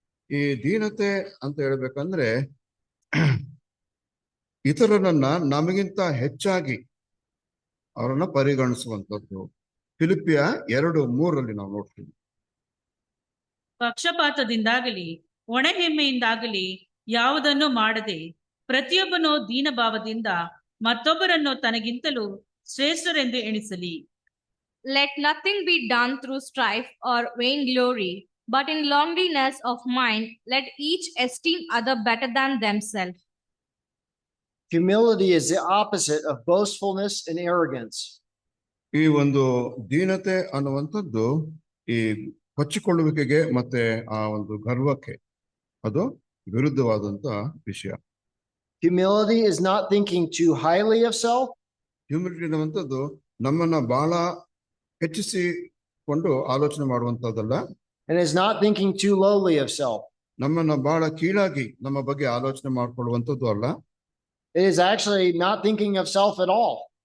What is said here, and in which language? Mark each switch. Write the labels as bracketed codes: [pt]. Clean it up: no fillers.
[kn] ಈ ದೀನತೆ ಅಂತ ಹೇಳ್ಬೇಕಂದ್ರೆ ಇತರರನ್ನ ನಮಗಿಂತ ಹೆಚ್ಚಾಗಿ ಅವರನ್ನ ಪರಿಗಣಿಸುವಂಥದ್ದು. ಫಿಲಿಪಿಯ 2:3 ನಾವು ನೋಡ್ತೀವಿ. ಪಕ್ಷಪಾತದಿಂದಾಗಲಿ ಒಣಹೆಮ್ಮೆಯಿಂದಾಗಲಿ ಯಾವುದನ್ನು ಮಾಡದೆ ಪ್ರತಿಯೊಬ್ಬನು ದೀನಭಾವದಿಂದ ಮತ್ತೊಬ್ಬರನ್ನು ತನಗಿಂತಲೂ ಶ್ರೇಷ್ಠರೆಂದು ಎಣಿಸಲಿ. [en] Let nothing be done through strife or vainglory, but in lowliness of mind let each esteem other better than themselves. Humility is the opposite of boastfulness and arrogance. [kn] ಈ ಒಂದು ದೀನತೆ ಅನ್ನುವಂಥದ್ದು ಈ ಕೊಚ್ಚಿಕೊಳ್ಳುವಿಕೆಗೆ ಮತ್ತೆ ಆ ಒಂದು ಗರ್ವಕ್ಕೆ ಅದು ವಿರುದ್ಧವಾದಂತ ವಿಷಯ. [en] Humility is not thinking too highly of self. [kn] Humility ಅನ್ನುವಂಥದ್ದು ನಮ್ಮನ್ನ ಬಹಳ ಹೆಚ್ಚಿಸಿಕೊಂಡು ಆಲೋಚನೆ ಮಾಡುವಂತದ್ದಲ್ಲ. [en] And is not thinking too lowly of self. [kn] ನಮ್ಮನ್ನ ಬಹಳ ಕೀಳಾಗಿ ನಮ್ಮ ಬಗ್ಗೆ ಆಲೋಚನೆ ಮಾಡ್ಕೊಳ್ಳುವಂಥದ್ದು ಅಲ್ಲ. [en] It is actually not thinking of self at all.